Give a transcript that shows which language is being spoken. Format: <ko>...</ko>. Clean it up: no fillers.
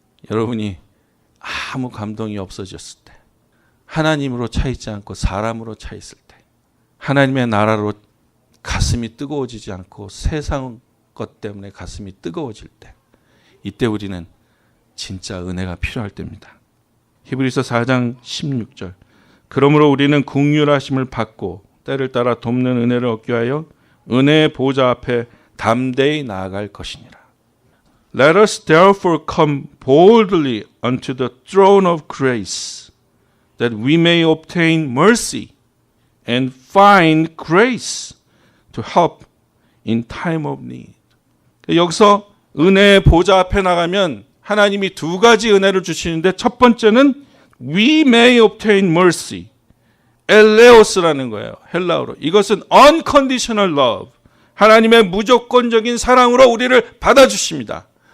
<ko>여러분이 아무 감동이 없어졌을 때, 하나님으로 차있지 않고 사람으로 차있을 때, 하나님의 나라로 가슴이 뜨거워지지 않고 세상 것 때문에 가슴이 뜨거워질 때, 이때 우리는 진짜 은혜가 필요할 때입니다. 히브리서 4장 16절. 그러므로 우리는 긍휼하심을 받고 때를 따라 돕는 은혜를 얻기 위하여 은혜의 보좌 앞에 담대히 나아갈 것이니라.</ko> <en>Let us therefore come boldly unto the throne of grace, that we may obtain mercy and find grace to help in time of need.</en> <ko>여기서 은혜의 보좌 앞에 나가면 하나님이 두 가지 은혜를 주시는데, 첫 번째는</ko> <en>we may obtain mercy,</en> <ko>엘레오스라는 거예요. 헬라어로. 이것은</ko> <en>unconditional love,</en> <ko>하나님의 무조건적인 사랑으로 우리를 받아주십니다.</ko>